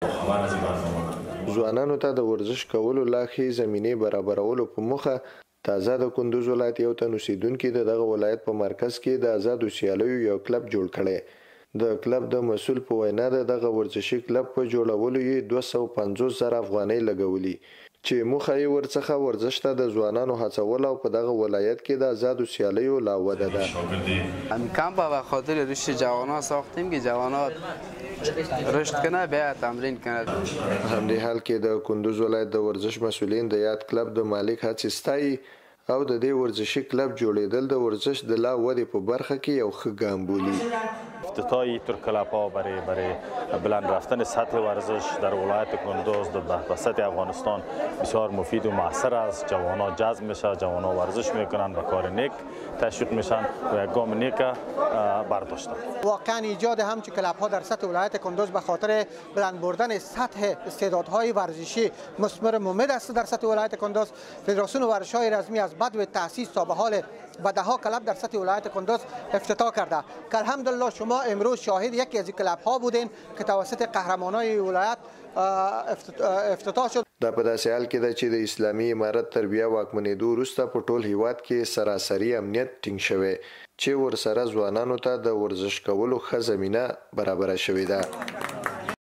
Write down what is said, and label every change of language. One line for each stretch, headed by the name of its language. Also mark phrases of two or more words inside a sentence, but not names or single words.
Pashto: ځوانانو ته د ورزش کولو لا ښې زمینې برابرولو په موخه تازه د کندوز ولایت یو تن اوسیدونکي د دغه ولایت په مرکز کې د آزادو سیالیو یو کلب جوړ کړی. د کلب د مسؤل په وینا دغه ورزشي کلب په جوړولو یې 250,000 افغانۍ لګولي چې موخه یې ورڅخه ورزش ته د ځوانانو هڅول او په دغه ولایت کې د آزادو سیالیو لا وده ده.
Persian: همین کمپ به خاطر رشد جوانان ساختیم که جوانان رشد کنه بیا تمرین کنه.
Pashto: همدې حال کې د کندوز ولایت د ورزش مسؤلین د یاد کلب د مالک هڅې ستایي او د دې ورزشي کلب جوړیدل د ورزش د لا ودې په برخه کې یو ښه ګام بولي.
Persian: افتتاحی ترکلب‌ها برای بلند رفتن سطح ورزش در ولایت کندوز در سطح افغانستان بسیار مفید و مؤثر است. جوانان جذب میشه، جوانان ورزش میکنن و کار نیک تشویق میشن و یک گام نیک برداشتن. واقعا ایجاد همچون کلب‌ها در سطح ولایت کندوز به خاطر بلند بردن سطح استعدادهای ورزشی مثمر ممد است. در سطح ولایت کندوز فدراسیون ورزش‌های رزمی از بدو تأسیس تا به حال و ده‌ها کلب در سطح ولایت کندوز افتتاح کرده که الحمدلله شما امروز شاهد یکی از این کلب ها بودین که توسط قهرمانای ولایت افتتاح شد.
Pashto: دا په داسې حال کې ده چې د اسلامي امارت تر بیا واکمنېدو وروسته په ټول هیواد کې سراسري امنیت ټینګ شوی چې ورسره ځوانانو ته د ورزش کولو ښه زمینه برابره شوې ده.